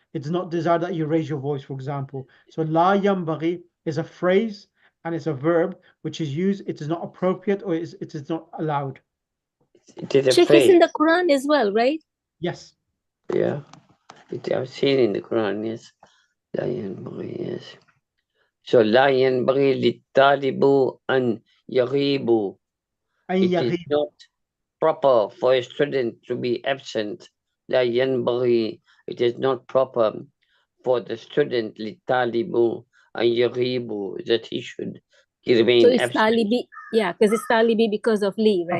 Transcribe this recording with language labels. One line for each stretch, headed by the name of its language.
English: It's not desired that you raise your voice, for example. So la yambaghi is a phrase and it's a verb which is used. It is not appropriate, or it is not allowed. It is a Sheikh, phrase. it's in the Quran as well, right? Yes. Yeah. I've seen in the Quran, yes.
Arabic: لا ينبغي, yes.
English: So
Arabic: لا ينبغي للطالب أن يغيب.
English: It is not proper for a student to be absent.
Arabic: لا ينبغي.
English: It is not proper for the student
Arabic: للطالب أن يغيب,
English: that he should remain So it's absent. talibi, yeah, because it's talibi because of li, right?